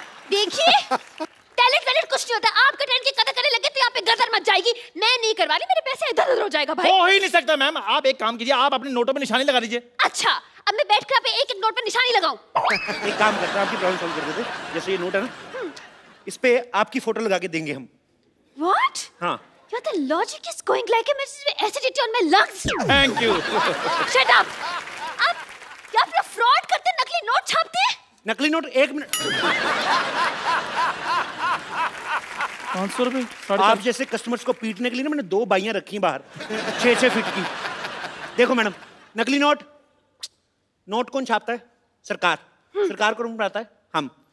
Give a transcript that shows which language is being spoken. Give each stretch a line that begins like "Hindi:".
Hindi: देखिए टैलेंट कुछ नहीं होता। आपका टैलेंट की कदर करने लगे तो यहाँ पे गदर मच जाएगी। मैं नहीं करवा रही, मेरे पैसे इधर उधर हो जाएगा भाई। हो ही नहीं सकता मैम। आप एक काम कीजिए, आप अपने नोटों पे निशानी लगा दीजिए। अच्छा, अब मैं बैठ कर आप एक एक नोट पर निशानी लगाऊं? एक काम करते हैं, आपकी प्रॉब्लम सॉल्व कर देते। जैसे ये नोट है ना, इस पे आपकी फोटो लगा के देंगे हम।
English: What?
Hindi: हाँ।
English: Your the logic is going like a acidity on my lungs. Thank you. Shut up.
Hindi: आप क्या फ्रॉड करते, नकली नोट छापते हैं? नकली नोट 1 मिनट। 500 रुपए? आप जैसे कस्टमर्स को पीटने के लिए ना मैंने 2 बाइयां रखी हैं बाहर, 6-6 फीट की। देखो मैडम, नकली नोट कौन छापता है? सरकार। सरकार कौन बनाता है? हम।